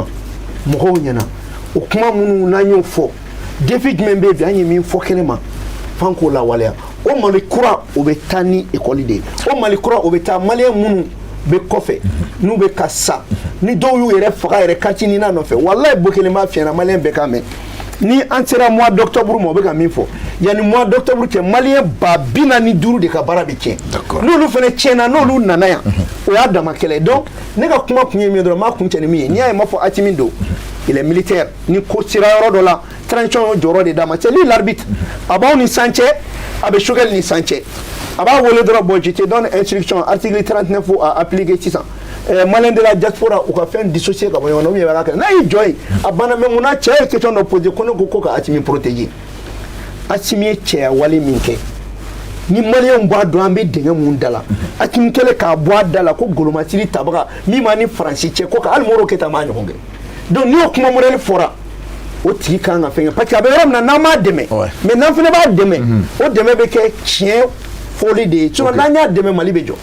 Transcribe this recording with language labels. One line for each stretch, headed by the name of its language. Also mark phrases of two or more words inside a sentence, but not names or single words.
Bambara: mɔgɔw ɲɛna o kuma minnu n'an y'o fɔ défi jumɛn bɛ bi an ye min fɔ kɛnɛma f'an k'o lawaleya o Mali kura o bɛ taa ni école de ye o Mali kura o bɛ taa maliyɛn minnu bɛ kɔfɛ n'u bɛ ka sa ni dɔw y'u yɛrɛ faga yɛrɛ kati ni na nɔfɛ walayi Bokele m'a fiɲɛna maliyɛn bɛɛ k'a mɛn ni an sera
French: mois d'octobre
Bambara: ma o bɛ ka min fɔ yanni
French: mois d'octobre
Bambara: cɛ maliyɛn 45 de ka baara bɛ tiɲɛ n'olu fana tiɲɛna n'olu nana yan o y'a dama kɛlɛ donc ne ka kuma kun ye min ye dɔrɔn m'a kun cɛ ni min ye n'i y'a ye m'a fɔ Asimi do
French: il est militaire
Bambara: ni ko sera yɔrɔ dɔ la transition y'o jɔyɔrɔ de d'a ma
French: c'est lui l'arbitre
Bambara: a b'aw ni san cɛ a bɛ Choguel ni san cɛ a b'a wele dɔrɔn
French: bon je te donne instruction article 39 à
Bambara: appliquer sisan
French: malien de la diaspora
Bambara: u ka fɛn dissocier ka bɔ ɲɔgɔn na
French: ou bien
Bambara: n'a y'i jɔ yen a banna mais munna cɛ ye question dɔ poser ko ne ko ka Asimi protéger Asimi ye cɛya wale min kɛ ni maliyɛnw b'a dɔn an bɛ dingɛ mun da la Asimi kɛlen k'a bɔ a da la ko golomasiri tabaga min b'a ni Faransi cɛ ko ka hali Modibo Keyita m'a ɲɔgɔn kɛ donc n'i y'o kuma modèle fɔra o tigi kan ka fɛn
French: parce que
Bambara: a bɛ yɔrɔ min na n'an m'a dɛmɛ mais n'an fana b'a dɛmɛ o dɛmɛ bɛ kɛ tiɲɛ fɔli de ye sinon n'an y'a dɛmɛ Mali bɛ jɔ.